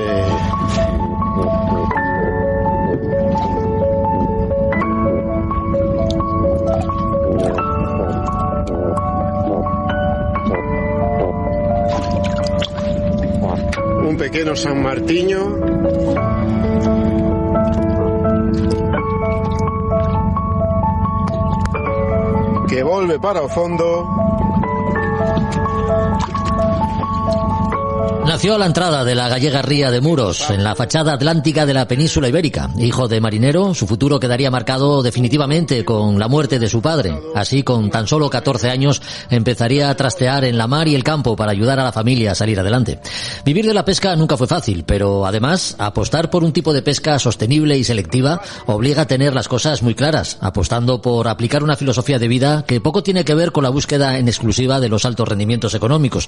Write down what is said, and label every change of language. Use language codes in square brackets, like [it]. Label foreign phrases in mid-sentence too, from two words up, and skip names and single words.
[gl] un pequeno San Martiño que volve para o fondo. [es] Nació a la entrada de la gallega ría de Muros, en la fachada atlántica de la península ibérica. Hijo de marinero, su futuro quedaría marcado definitivamente con la muerte de su padre. Así, con tan solo 14 años, empezaría a trastear en la mar y el campo para ayudar a la familia a salir adelante. Vivir de la pesca nunca fue fácil, pero además, apostar por un tipo de pesca sostenible y selectiva obliga a tener las cosas muy claras, apostando por aplicar una filosofía de vida que poco tiene que ver con la búsqueda en exclusiva de los altos rendimientos económicos.